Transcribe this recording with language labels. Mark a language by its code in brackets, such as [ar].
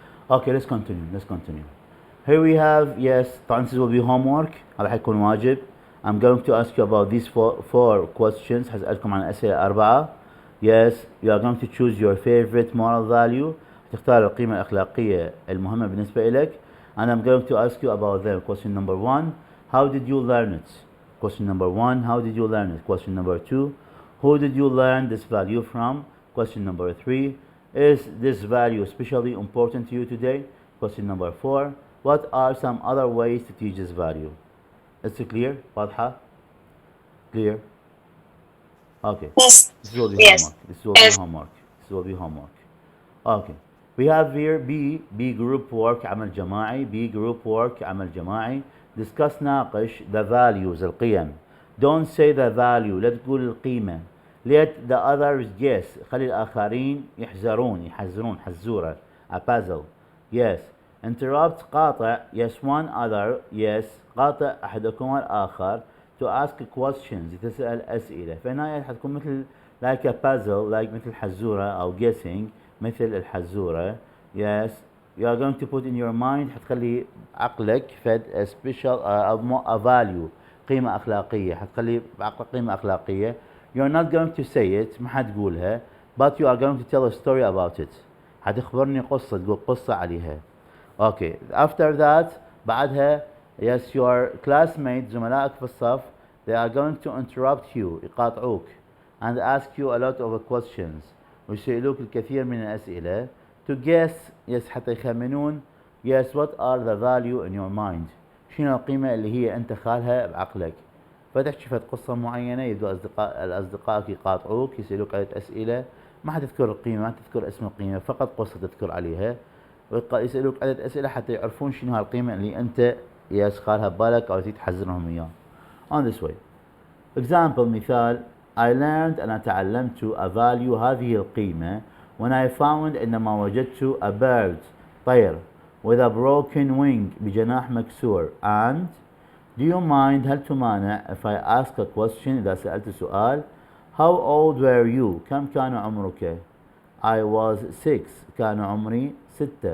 [en] Okay, let's continue. Let's continue. Here we have, yes, [ar] طبعا [en] this will be homework. [ar] هذا حيكون واجب. [en] I'm going to ask you about these four questions. [ar] هسألكم عن أسئلة 4. [en] Yes, you are going to choose your favorite moral value. [ar] هتختار القيمة الأخلاقية المهمة بالنسبة إلك. [en] And I'm going to ask you about them. Question number 1, how did you learn it? Question number 1, how did you learn it? Question number 2, who did you learn this value from? Question number 3, is this value especially important to you today? Question number 4, what are some other ways to teach this value? Is it clear? [ar] واضحة? [en] Clear? Okay. Yes. This will be Yes. homework. This will be homework. This will be homework. Okay. We have here B group work [ar] عمل جماعي. [en] B group work عمل جماعي. Discuss [ar] ناقش [en] the values [ar] القيم. [en] Don't say the value. [ar] لا تقول القيمة. [en] Let the others guess. [ar] خلي الآخرين يحزرون حزورة. [en] A puzzle. Yes. Interrupt [ar] قاطع. [en] Yes, one other. Yes. [ar] قاطع أحدكما الآخر. [en] To ask questions. [ar] تسأل أسئلة. فهنا حتكون مثل [en] like a puzzle, like [ar] مثل حزورة أو [en] guessing [ar] مثل الحزورة. [en] Yes. You are going to put in your mind [ar] حتخلي عقلك فد [en] a special a value [ar] قيمة أخلاقية. حتخلي بعقلك قيمة أخلاقية. [en] You're not going to say it. [ar] ما حتقولها. [en] But you are going to tell a story about it. [ar] حتخبرني قصة. تقول قصة عليها. Okay. [en] After that [ar] بعدها [en] yes, your classmates [ar] زملائك في الصف [en] they are going to interrupt you [ar] يقاطعوك [en] and ask you a lot of questions [ar] ويسألوك الكثير من الأسئلة [en] to guess yes [ar] حتى يخمنون [en] yes what are the value in your mind [ar] شنو القيمة اللي هي أنت خالها بعقلك فتحكي فت قصة معينة يبدو أصدقائك يقاطعوك يسألوك عدة أسئلة ما حتذكر القيمة ما تذكر اسم القيمة فقط قصة تذكر عليها ويسألوك عدة أسئلة حتى يعرفون شنو هالقيمة اللي أنت يس خالها ببالك أو تحذرهم إياه. [en] On this way. Example [ar] مثال [en] I learned [ar] أنا تعلمت [en] a value [ar] هذه القيمة [en] when I found [ar] عندما وجدت [en] a bird [ar] طير [en] with a broken wing [ar] بجناح مكسور [en] and do you mind [ar] هل تمانع [en] if I ask a question [ar] إذا سألت سؤال [en] how old were you [ar] كم كان عمرك [en] I was 6 [ar] كان عمري 6